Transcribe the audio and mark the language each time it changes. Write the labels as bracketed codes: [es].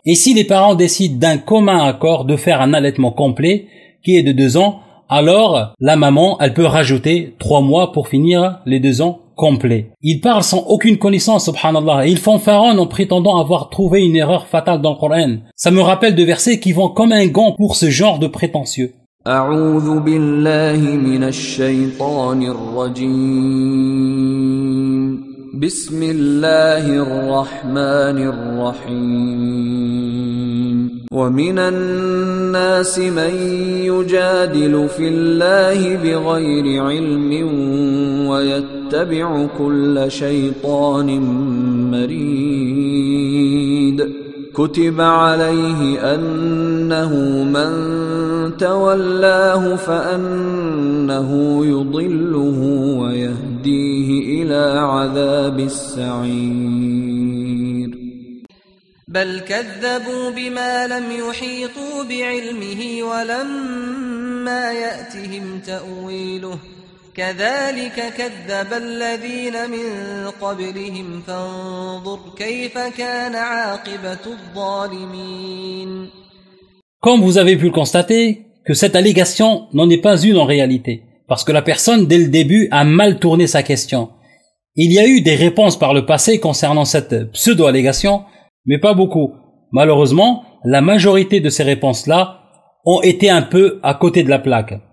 [fr] Et si les parents décident d'un commun accord de faire un allaitement complet, qui est de 2 ans, alors la maman, elle peut rajouter 3 mois pour finir les 2 ans complets. Ils parlent sans aucune connaissance, [ar] subhanallah, [fr] et ils fanfaronnent en prétendant avoir trouvé une erreur fatale dans le Coran. Ça me rappelle de versets qui vont comme un gant pour ce genre de prétentieux. [ar] أعوذ بالله من الشيطان الرجيم بسم الله الرحمن الرحيم ومن الناس من يجادل في الله بغير علم ويتبع كل شيطان مريد كتب عليه أنه من تولاه فأنه يضله ويهديه إلى عذاب السعير بل كذبوا بما لم يحيطوا بعلمه ولما يأتهم تأويله كذلك كذب الذين من قبلهم فانظر كيف كان عاقبة الظالمين. [fr] Comme vous avez pu le constater, que cette allégation n'en est pas une en réalité, parce que la personne dès le début a mal tourné sa question. Il y a eu des réponses par le passé concernant cette pseudo-allégation, mais pas beaucoup. Malheureusement, la majorité de ces réponses-là ont été un peu à côté de la plaque.